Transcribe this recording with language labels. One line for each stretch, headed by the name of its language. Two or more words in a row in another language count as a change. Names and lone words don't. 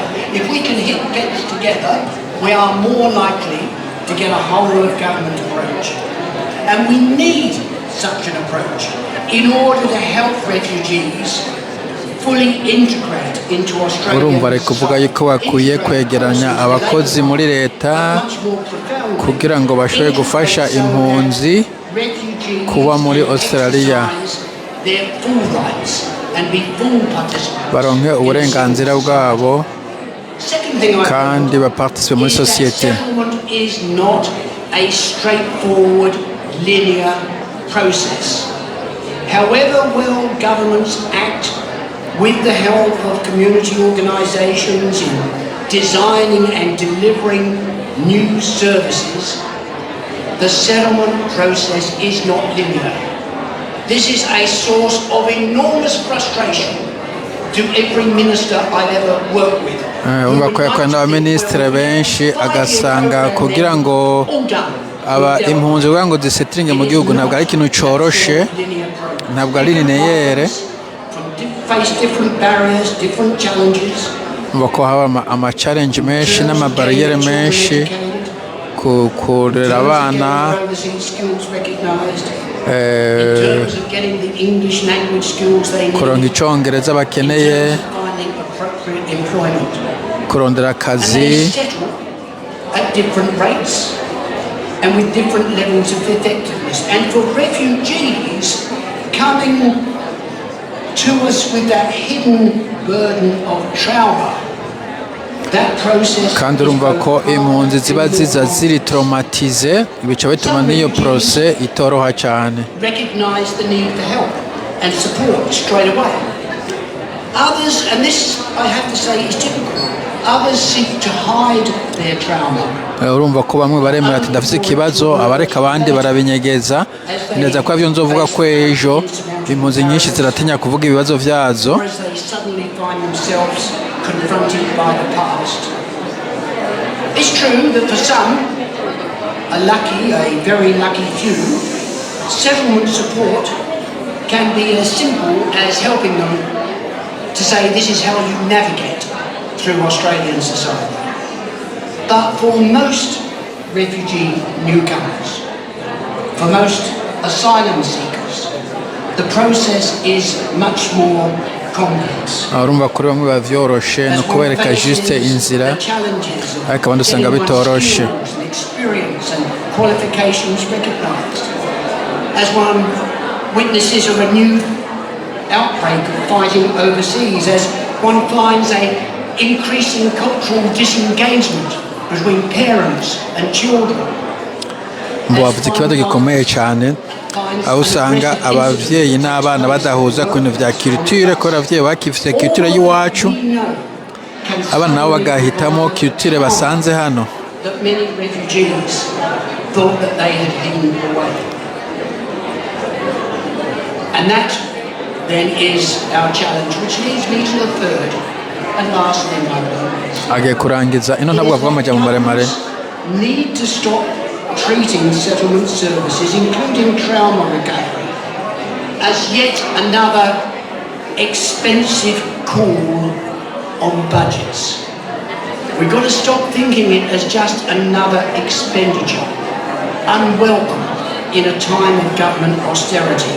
English: If we can hit heads together, we are more likely to get a whole of government approach. And we need such an approach in order to help refugees fully integrate into
Rundi: urumva ari Australian kuvuga yuko bakwiye kwegeranya abakozi muri leta kugira ngo bashobore gufasha impunzi kuba muri Australia baronke uburenganzira bwabo kandi baparticipe muri sosiyete.
English: Is not a straightforward linear process. However well governments act with the help of community organisations in designing and delivering new services, the settlement process is not linear. This is a source of enormous frustration to every minister I've ever worked with.
Rundi: Umva ko yakorana n'abaminisitiri benshi agasanga kugira ngo aba impunzi kugira ngo zisetiringe mu gihugu ntabwo ari ikintu coroshe, ntabwo ari lineaire, umva ko haba ama challenge menshi n'ama barriere menshi kurera abana kuronka icongereza bakeneye, kurondera akazi
English: at different rates and with different levels of effectiveness. And for refugees coming to us with that hidden burden of trauma, that process
Rundi: kandi urumva ko impunzi ziba ziza ziri traumatize, bica bituma n'iyo process itoroha cyane.
English: Recognize the need for help and support straight away. Others, and this I have to say is typical, others seek to hide their trauma.
Rundi: Urumva ko bamwe baremera ati ndafite ikibazo, abareka abandi barabinyegeza. Neza ko avyo nzovuga ko ejo impunzi nyinshi ziratinya kuvuga ibibazo vyazo.
English: It's true that for some, a very lucky few, settlement support can be as simple as helping them to say this is how you navigate through Australian society. But for most refugee newcomers, for most asylum seekers, the process is much more complex.
Rundi: Urumva kuri bamwe bavyoroshe no kubereka juste inzira, ariko abandi usanga bitoroshe.
English: Experience and qualifications recognized. As one witnesses a renewed outbreak of fighting overseas, as one finds a increasing cultural disengagement between parents and children.
Rundi: Bavuze ikibazo gikomeye cyane aho usanga abavyeyi n'abana badahuza ku bintu vya culture, ko abavyeyi bakifite culture y'iwacu, abana nabo bagahitamo culture basanze hano.
English: That many refugees thought that they had hidden away. And that then is our challenge, which leads me to the third and last thing I believe.
Rundi: Agiye kurangiza ino ntabwo avuga amajambo maremare.
English: Need to stop treating settlement services, including trauma recovery, as yet another expensive call on budgets. We've got to stop thinking it as just another expenditure, unwelcome in a time of government austerity.